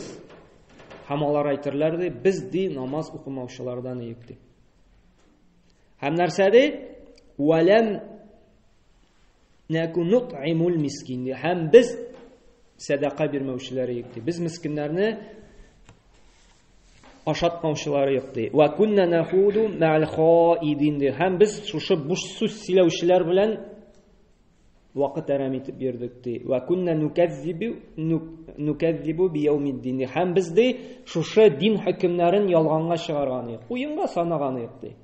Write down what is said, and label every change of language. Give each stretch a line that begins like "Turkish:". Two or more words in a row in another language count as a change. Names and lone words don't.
Tatar: Һәм алар әйтерләр ди, без ди намаз укымаучылардан идек ди. Һәм нәрсә ди?
Arabic: ولم نك نطعم المسكين.
Tatar: Һәм без садака бирмәүчеләр идек ди. Без мискиннәрне ашатмаучылары юк ди.
Arabic: وكنا نخوض مع الخائضين ди.
Tatar: Һәм biz шушы буш сүз сөйләүчеләр белән вакыт әрәм итеп йөрдек ди.
Arabic: وكنا نكذب بيوم الدين.
Tatar: Һәм biz ди шушы дин хөкемнәрен ялганга чыгарган идек. Уенга санаган идек ди.